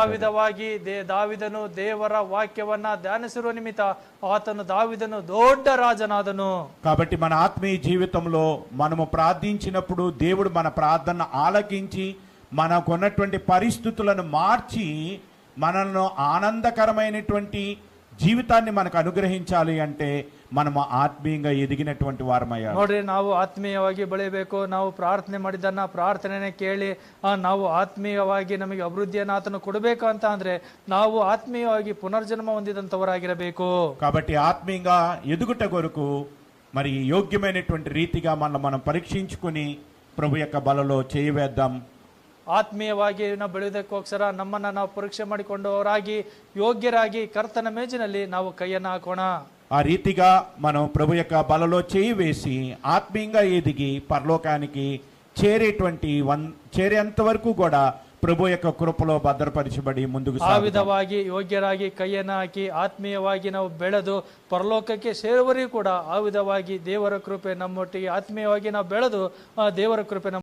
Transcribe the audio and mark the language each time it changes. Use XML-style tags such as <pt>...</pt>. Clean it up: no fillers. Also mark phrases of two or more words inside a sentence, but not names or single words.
<kn>ಆ ವಿಧವಾಗಿ ದಾವಿದನು ದೇವರ ವಾಕ್ಯವನ್ನ ಧ್ಯಾನಿಸಿರುವ ನಿಮಿತ್ತ ಆತನು ದಾವಿದನು ದೊಡ್ಡ ರಾಜನಾದನು.</kn> <te>కాబట్టి మన ఆత్మీయ జీవితంలో మనము ప్రార్థించినప్పుడు దేవుడు మన ప్రార్థన ఆలకించి మనకున్నటువంటి పరిస్థితులను మార్చి మనల్ని ఆనందకరమైనటువంటి జీవితాన్ని మనకు అనుగ్రహించాలి అంటే మనము ఆత్మీయంగా ఎదిగినటువంటి వారమయ్యాలి.</te> <kn>ನೋಡ್ರಿ, ನಾವು ಆತ್ಮೀಯವಾಗಿ ಬೆಳೆಯಬೇಕು. ನಾವು ಪ್ರಾರ್ಥನೆ ಮಾಡಿದ್ದನ್ನ ಪ್ರಾರ್ಥನೆನೇ ಕೇಳಿ ನಾವು ಆತ್ಮೀಯವಾಗಿ ನಮಗೆ ಅಭಿವೃದ್ಧಿಯನ್ನು ಆತನು ಕೊಡಬೇಕು ಅಂತ ಅಂದ್ರೆ ನಾವು ಆತ್ಮೀಯವಾಗಿ ಪುನರ್ಜನ್ಮ ಹೊಂದಿದಂತವರಾಗಿರಬೇಕು.</kn> <te>కాబట్టి ఆత్మీయంగా ఎదుగుట కొరకు మరి యోగ్యమైనటువంటి రీతిగా మనం పరీక్షించుకుని ప్రభు యొక్క బలలో చేయవేద్దాం.</te> <kn>ಆತ್ಮೀಯವಾಗಿ ನಾವು ಬೆಳೆಯೋದಕ್ಕೋಸ್ಕರ ನಮ್ಮನ್ನ ನಾವು ಪರೀಕ್ಷೆ ಮಾಡಿಕೊಂಡವರಾಗಿ ಯೋಗ್ಯರಾಗಿ ಕರ್ತನ ಮೇಜಿನಲ್ಲಿ ನಾವು ಕೈಯನ್ನು ಹಾಕೋಣ.</kn> <te>ఆ రీతిగా మనం ప్రభు యొక్క బలలో చేయి వేసి ఆత్మీయంగా ఎదిగి పరలోకానికి చేరేంత వరకు కూడా ప్రభు యొక్క కృపలో భద్రపరచబడి ಮುಂದುకు</te> <kn>ಆ ವಿಧವಾಗಿ ಯೋಗ್ಯರಾಗಿ ಕೈಯನ್ನು ಹಾಕಿ ಆತ್ಮೀಯವಾಗಿ ನಾವು ಬೆಳೆದು ಪರಲೋಕಕ್ಕೆ ಸೇರುವವರೆಗೂ ಕೂಡ ಆ ವಿಧವಾಗಿ ದೇವರ ಕೃಪೆ ನಮ್ಮೊಟ್ಟಿಗೆ ಆತ್ಮೀಯವಾಗಿ ನಾವು ಬೆಳೆದು ದೇವರ ಕೃಪೆ</kn>